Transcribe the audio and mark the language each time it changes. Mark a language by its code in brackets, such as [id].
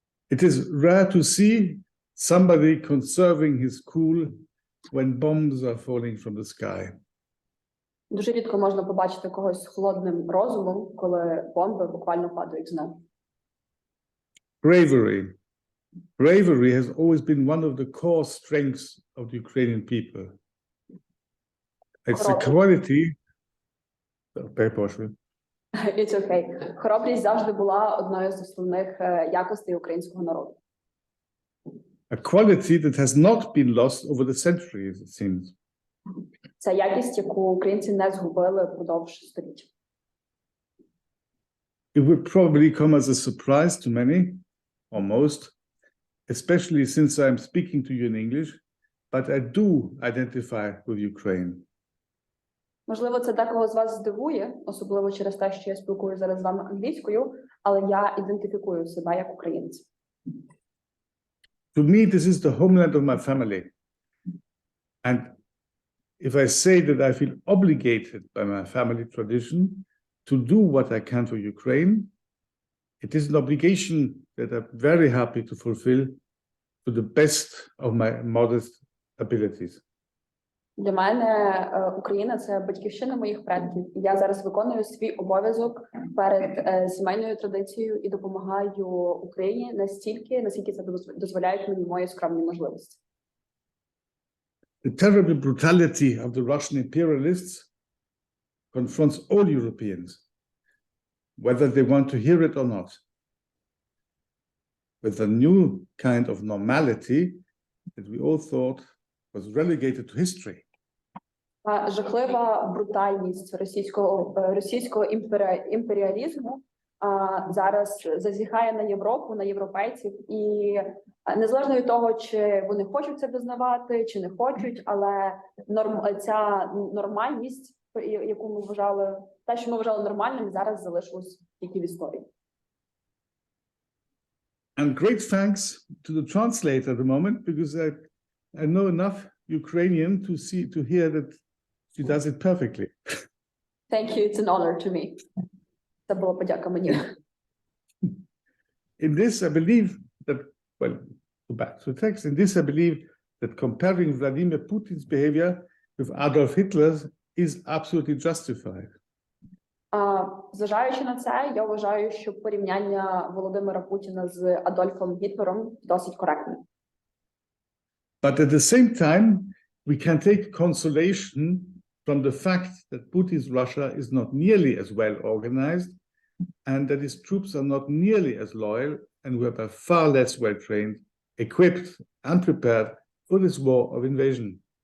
[en] It is rare to see somebody conserving his cool when bombs are falling from the sky. [uk] Дуже рідко можна побачити когось з холодним розумом, коли бомби буквально падають з неба. [en] Bravery. Bravery has always been one of the core strengths of the Ukrainian people. It's a quality. It's okay. [uk] Хоробрість завжди була одною з основних якостей українського народу. [en] A quality that has not been lost over the centuries, it seems. [uk] Це якість, яку українці не згубили впродовж століття. [en] It would probably come as a surprise to many, or most, especially since I'm speaking to you in English, but I do identify with Ukraine. [uk] Можливо, це декого з вас здивує, особливо через те, що я спілкуюся зараз з вами англійською, але я ідентифікую себе як українець. [en] To me, this is the homeland of my family. And if I say that I feel obligated by my family tradition to do what I can for Ukraine, it is an obligation that I'm very happy to fulfill to the best of my modest abilities. [uk] Для мене Україна – це батьківщина моїх предків. І я зараз виконую свій обов'язок перед сімейною традицією і допомагаю Україні настільки, наскільки це дозволяють мені мої скромні можливості. [en] The terrible brutality of the Russian imperialists confronts all Europeans, whether they want to hear it or not, with a new kind of normality that we all thought was relegated to history. [uk] Жахлива брутальність російського імперіалізму зараз зазіхає на Європу, на європейців, і незалежно від того, чи вони хочуть це визнавати, чи не хочуть, але ця нормальність, яку ми вважали, те, що ми вважали нормальним, зараз залишилось тільки в історії. [en] And great thanks to the translator at the moment, because I know enough Ukrainian to hear that she does it perfectly. Thank you, it's an honor to me. [uk] Це була подяка мені. [en] In this, I believe that, well, go back to the text. In this, I believe that comparing Vladimir Putin's behavior with Adolf Hitler's is absolutely justified. [uk] Зважаючи на це, я вважаю, що порівняння Володимира Путіна з Адольфом Гітлером досить коректне. [en] But at the same time, we can take consolation from the fact that Putin's Russia is not nearly as well organized and that his troops are not nearly as loyal and were by far less well trained, equipped and prepared for this war of invasion.